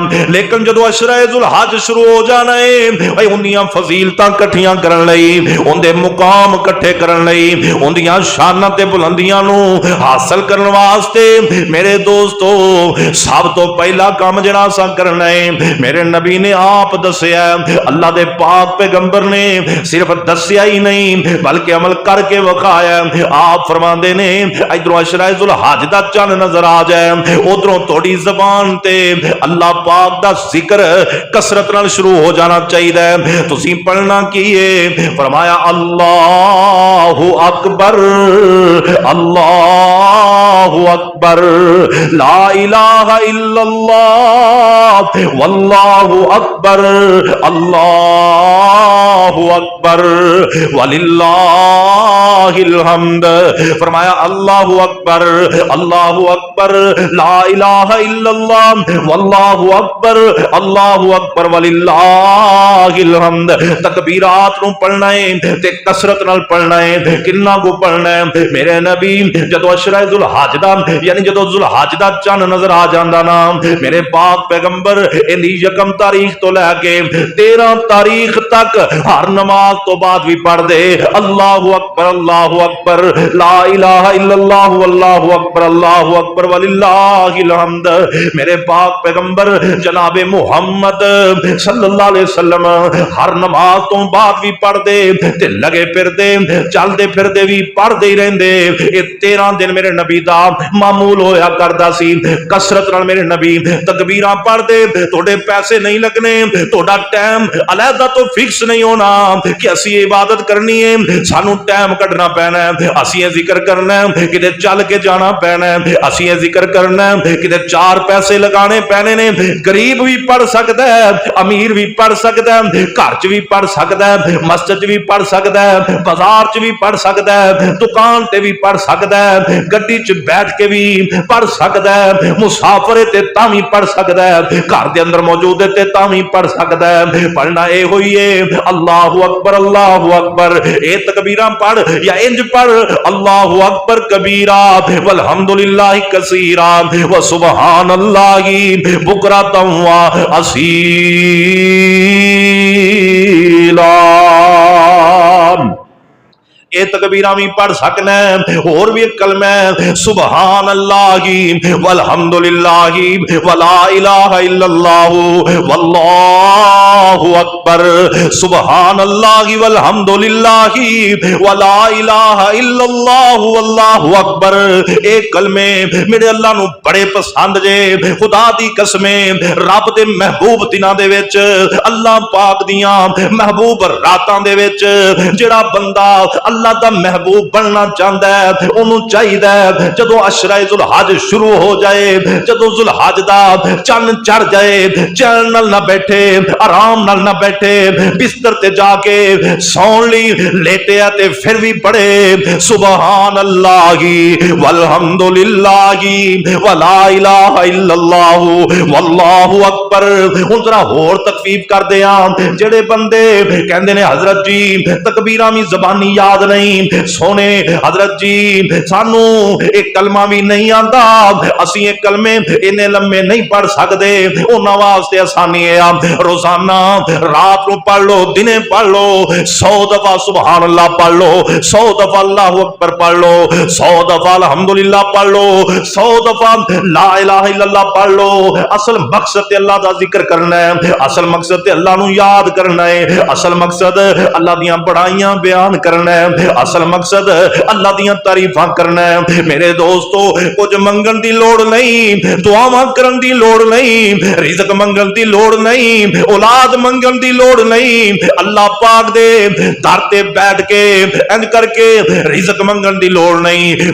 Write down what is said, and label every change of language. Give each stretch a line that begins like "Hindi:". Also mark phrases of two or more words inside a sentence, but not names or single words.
Punjabi: لیکن جدوں عشرہ ذوالحج شروع ہو جانا ہے، انہاں دیاں فضیلتاں اکٹھیاں کرن لئی، انہاں دے مقام اکٹھے کرن لئی، انہاں دیاں شاناں تے بلندیاں نوں حاصل کرن واسطے میرے دوستو سب توں پہلا کم جیہڑا اساں کرنا ہے، میرے نبی نے آپ دسیا، اللہ دے پاک پیغمبر نے صرف دسیا ہی نہیں بلکہ عمل کر کے وکھایا. آپ فرماندے نے ادھروں عشرہ ذوالحج دا چن نظر آ جائے، اودھروں تھوڑی زبان تے اللہ پاک دا ذکر کثرت نال شروع ہو جانا چاہیدا. تسیں پڑھنا کی ہے، فرمایا
Arabic: الله أكبر الله أكبر لا إله إلا الله والله أكبر الله أكبر ولله الحمد. فرمایا الله أكبر لا إله إلا الله والله أكبر ولله الحمد.
Punjabi: تکبیرات نوں پڑھنا ہے تے کثرت نال پڑھنا ہے. کنا کو پڑھنا ہے؟ میرے نبی جدوں عشرہ ذوالحج دا یعنی جدوں ذوالحج دا چن نظر آ جاندا نا، میرے پاک پیغمبر ایہدی یکم تاریخ توں لے کے 13 تاریخ تک ہر نماز توں بعد وی پڑھدے
Arabic: الله أكبر لا إله إلا الله والله أكبر ولله الحمد.
Punjabi: میرے پاک پیغمبر جناب محمد
Arabic: صلى الله عليه وسلم
Punjabi: ہر نماز توں بعد وی پڑھدے تے لگے پھردے چلدے پھردے وی پڑھدے ہی رہندے. ایہ 13 دن میرے نبی دا معمول ہویا کردا سی. کثرت نال میرے نبی تکبیراں پڑھدے. تھوڑے پیسے نہیں لگنے، تھوڑا ٹائم علیحدہ توں فکس نہیں ہونا، کہ اسی عبادت کرنی ہے، سانوں ٹائم کڈھنا پینا ہے، اسی ایہ ذکر کرنا ہے، کتے چل کے جانا پینا ہے، اسی ایہ ذکر کرنا ہے، کتے چار پیسے لانے پینے نے. غریب وی پڑھ سکدا ہے، امیر وی پڑھ سکدا ہے، گھر چ وی پڑھ سکدا ہے، مسجد چ وی پڑھ سکدا ہے، بازار چ وی پڑھ سکدا ہے، دکان تے وی پڑھ سکدا ہے، گڈی چ بیٹھ کے وی پڑھ سکدا ہے، مسافر اے تے تاں وی پڑھ سکدا ہے، گھر دے اندر موجود ہے تے تاں وی پڑھ سکدا ہے. پڑھنا ایہ ہوئی ہے
Arabic: الله أكبر الله أكبر,
Punjabi: ایہ تکبیرا پڑھ یا اینج پڑھ
Arabic: الله أكبر كبيرا والحمد لله كثيرا وسبحان الله بكرة وأصيلا.
Punjabi: ایہ تکبیرا وی پڑھ سکنا ہے. اور وی ایک کلمہ ہے
Arabic: سبحان الله والحمد لله ولا إله إلا الله والله أكبر. سبحان الله والحمد لله ولا إله إلا الله والله أكبر.
Punjabi: ایہ کلمے میرے اللہ نوں بڑے پسند جے. خدا دی قسمے رب دے محبوب دناں دے وچ اللہ پاک دیاں محبوب راتاں دے وچ جیہڑا بندہ اللہ دا محبوب بننا چاہندا ہے اوہنوں چاہیدا جدوں عشرہ ذوالحج شروع ہو جائے، جدوں ذوالحج دا چن چڑھ جائے، چین نال نہ بیٹھے، آرام نال نہ بیٹھے، بستر تے جا کے سون لئی لیٹیا تے پھر وی پڑھے
Arabic: سبحان الله والحمد لله ولا إله إلا الله والله أكبر.
Punjabi: ہن ذرا ہور تخفیف کر دیا جیہڑے بندے کہندے نے حضرت جی تکبیراں وی زبانی یاد نہیں، سوہنے حضرت جی سانوں ایک کلمہ وی نہیں آندا، اسی ایک کلمے اینے لمبے نہیں پڑھ سکدے، انہاں واسطے آسانی ہے روزانہ رات نوں پڑھ لو، دنے پڑھ لو، 100 دفعہ
Arabic: سبحان الله
Punjabi: پڑھ لو، 100 دفعہ
Arabic: الله أكبر
Punjabi: پڑھ لو، 100 دفعہ الحمدللہ پڑھ لو، 100 دفعہ
Arabic: لا إله إلا الله
Punjabi: پڑھ لو. اصل مقصد اللہ دا ذکر کرنا ہے، اصل مقصد اللہ نوں یاد کرنا ہے، اصل مقصد اللہ دیاں وڈیائیاں بیان کرنا ہے، اصل مقصد اللہ دیاں تعریفاں کرنا ہے. میرے دوستو کجھ منگن دی لوڑ نہیں، دعاواں کرن دی لوڑ نہیں، رزق منگن دی لوڑ نہیں، اولاد منگن دی لوڑ نہیں، اللہ پاک دے در تے بیٹھ کے اینج کر کے رزق منگن دی لوڑ نہیں.